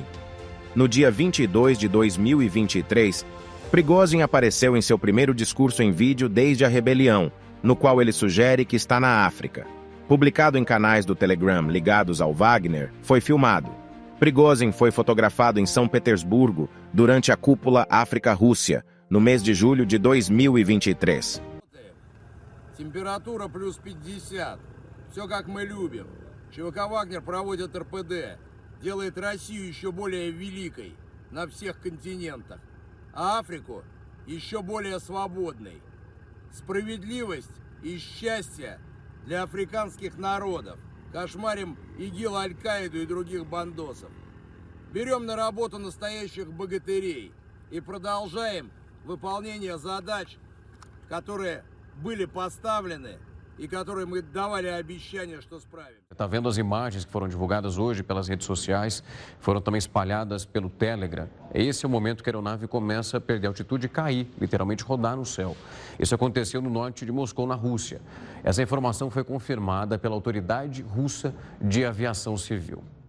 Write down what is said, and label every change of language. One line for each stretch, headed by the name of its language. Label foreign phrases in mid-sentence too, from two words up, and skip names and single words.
Portuguese: No dia 22 de 2023, Prigozhin apareceu em seu primeiro discurso em vídeo desde a rebelião, no qual ele sugere que está na África. Publicado em canais do Telegram ligados ao Wagner, foi filmado. Prigozhin foi fotografado em São Petersburgo durante a cúpula África-Rússia, no mês de julho de 2023.
Russian: Температура плюс 50. Все как мы любим. ЧВК «Вагнер» проводит РПД. Делает Россию еще более великой на всех континентах, а Африку еще более свободной. Справедливость и счастье для африканских народов. Кошмарим ИГИЛ, Аль-Каиду и других бандосов. Берем на работу настоящих богатырей и продолжаем выполнение задач, которые были поставлены и которые мы давали обещание, что справим.
Portuguese: Está vendo as imagens que foram divulgadas hoje pelas redes sociais, foram também espalhadas pelo Telegram. Esse é o momento que a aeronave começa a perder altitude e cair, literalmente rodar no céu. Isso aconteceu no norte de Moscou, na Rússia. Essa informação foi confirmada pela autoridade russa de aviação civil.